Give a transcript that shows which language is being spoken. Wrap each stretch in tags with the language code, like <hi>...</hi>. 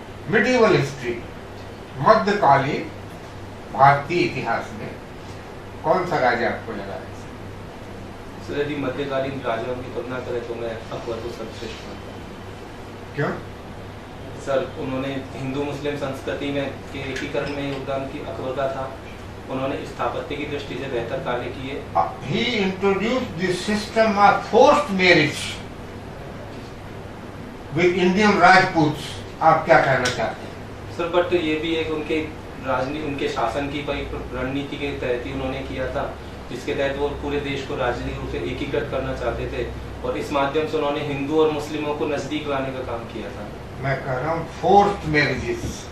<hi>Medieval history, मध्यकालीन भारतीय इतिहास में कौन सा राजा आपको लगा है? सर यदि मध्यकालीन राजाओं की तुलना करें तो मैं अकबर को सर्वश्रेष्ठ मानता हूँ। क्यों? सर उन्होंने हिंदू मुस्लिम संस्कृति में के एकीकरण में योगदान की अकबर का था। उन्होंने स्थापत्य की दृष्टि से बेहतर कार्य किए।</hi> <en>He introduced the system of forced marriage with Indian Rajputs।</en> <hi>आप क्या कहना चाहते हैं? सर बट ये भी एक उनके राजनीति, उनके शासन की रणनीति के तहत ही उन्होंने किया था, जिसके तहत वो पूरे देश को राजनीतिक रूप से एकीकृत करना चाहते थे और इस माध्यम से उन्होंने हिंदू और मुस्लिमों को नजदीक लाने का काम किया था। मैं कह रहा हूँ फोर्स्ड मैरिजेस।</hi>